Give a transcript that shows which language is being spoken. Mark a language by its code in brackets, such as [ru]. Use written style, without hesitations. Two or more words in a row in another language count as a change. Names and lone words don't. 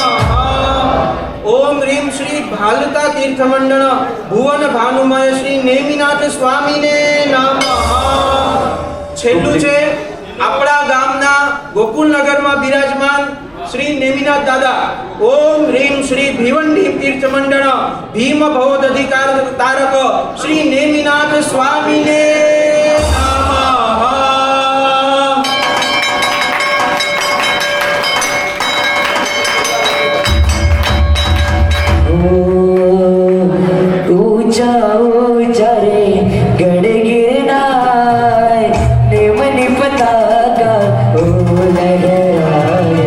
[gu] ઓમ રીમ શ્રી ભાલતા તીર્થ મંડળ ભુવન ભાનુમય શ્રી નેમિનાથ સ્વામીને નમઃ. છેલ્લું છે આપણા ગામના ગોકુલનગરમાં બિરાજમાન શ્રી નેમિનાથ દાદા ઓમ રીમ શ્રી ભીવંડી તીર્થ મંડળ ભીમ ભવદ અધિકાર તારક શ્રી નેમિનાથ સ્વામીને [hi] ऊंचा ऊंचा रे गढ़ गिरनार निमन पताका ओ लहराए.